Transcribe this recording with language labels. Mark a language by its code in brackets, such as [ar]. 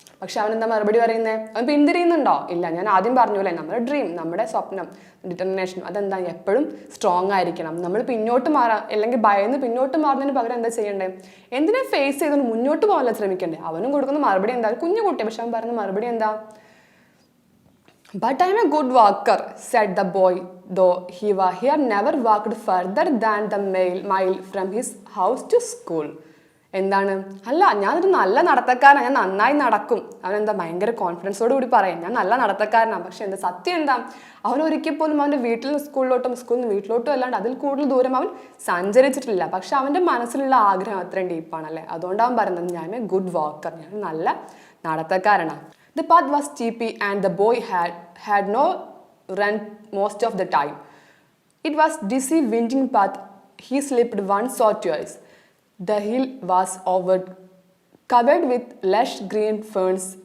[ml] പക്ഷെ അവൻ എന്താ മറുപടി പറയുന്നത്? അവൻ പിന്തിരിയുന്നുണ്ടോ? ഇല്ല, ഞാൻ ആദ്യം പറഞ്ഞൂല്ലേ, നമ്മുടെ ഡ്രീം, നമ്മുടെ സ്വപ്നം, ഡിറ്റർമിനേഷൻ, അതെന്താ എപ്പോഴും സ്ട്രോങ് ആയിരിക്കണം. നമ്മൾ പിന്നോട്ട് മാറാം, അല്ലെങ്കിൽ ഭയന്ന് പിന്നോട്ട് മാറുന്നതിന് പകരം എന്താ ചെയ്യണ്ടേ? എന്തിനാ ഫേസ് ചെയ്തുകൊണ്ട് മുന്നോട്ട് പോകാനല്ല ശ്രമിക്കണ്ടേ? അവനും കൊടുക്കുന്ന മറുപടി എന്താ? കുഞ്ഞു കുട്ടി, പക്ഷെ അവൻ പറയുന്ന മറുപടി എന്താ? [en] But I am a good walker, said the boy, though he had never walked further than the mile from his house to school. [ml] എന്താണ്, അല്ല ഞാനൊരു നല്ല നടത്തക്കാരനാണ്, ഞാൻ നന്നായി നടക്കും. അവനെന്താ ഭയങ്കര കോൺഫിഡൻസോട് കൂടി പറയും ഞാൻ നല്ല നടത്തക്കാരനാണ്. പക്ഷെ എന്താ സത്യം എന്താ, അവൻ ഒരിക്കൽ പോലും അവൻ്റെ വീട്ടിൽ നിന്ന് സ്കൂളിലോട്ടും സ്കൂളിൽ നിന്ന് വീട്ടിലോട്ടും അല്ലാണ്ട് അതിൽ കൂടുതൽ ദൂരം അവൻ സഞ്ചരിച്ചിട്ടില്ല. പക്ഷെ അവൻ്റെ മനസ്സിലുള്ള ആഗ്രഹം അത്രയും ഡീപ്പാണല്ലേ, അതുകൊണ്ട് അവൻ പറയുന്നത് ഞാൻ ഗുഡ് വാക്കർ, ഞാൻ നല്ല നടത്തക്കാരനാണ്. [en] The path was steepy and the boy had no run most of the time. It was dizzy, winding path. He slipped once or twice. The hill was covered with lush green ferns.